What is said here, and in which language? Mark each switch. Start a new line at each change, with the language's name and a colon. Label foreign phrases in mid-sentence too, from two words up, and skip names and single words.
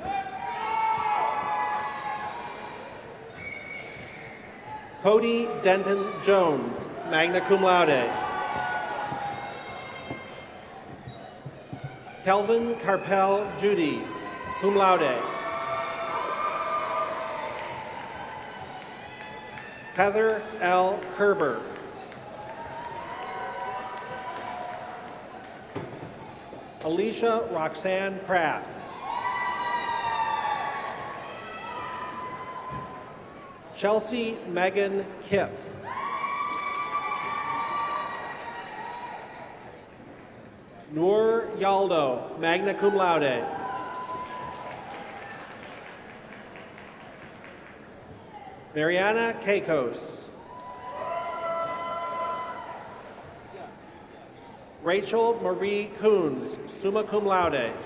English: Cody Denton Jones,
Latin: magna cum laude.
English: Kelvin Carpel Judy,
Latin: cum laude.
English: Heather L. Kerber. Alicia Roxanne Kraft. Chelsea Megan Kipp. Noor Yaldo,
Latin: magna cum laude.
English: Mariana Keikos. Rachel Marie Coons,
Latin: summa cum laude.